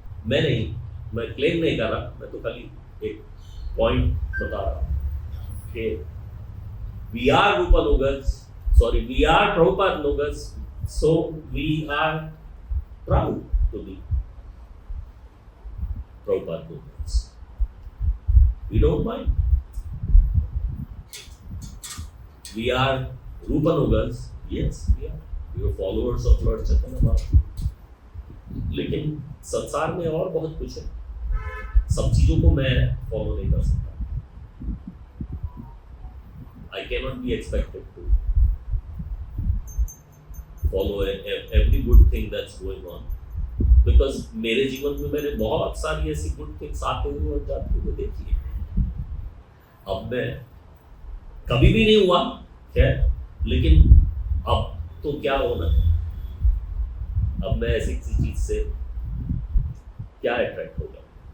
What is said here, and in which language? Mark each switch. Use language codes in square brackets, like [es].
[hi] मैं नहीं, मैं क्लेम नहीं कर रहा, मैं तो खाली एक पॉइंट बता रहा हूं कि [en] we are Rupanugas, sorry we are Prabhupadanugas, [hi] so we are proud to be Prabhupada नुगस। [en] We don't mind. We are Rupanugas, yes, we are followers of Lord Chaitanya Mahaprabhu। [hi] लेकिन संसार में और बहुत कुछ है, सब चीजों को मैं फॉलो नहीं कर सकता। [en] I cannot be expected to follow every good thing that's going on, because [hi] मेरे जीवन में मैंने बहुत सारी ऐसी good things आते हुए और जाते हुए देखी है। अब मैं कभी भी नहीं हुआ खैर, लेकिन अब तो क्या होना है। अब मैं ऐसी किसी चीज से क्या अट्रैक्ट हो जाऊं?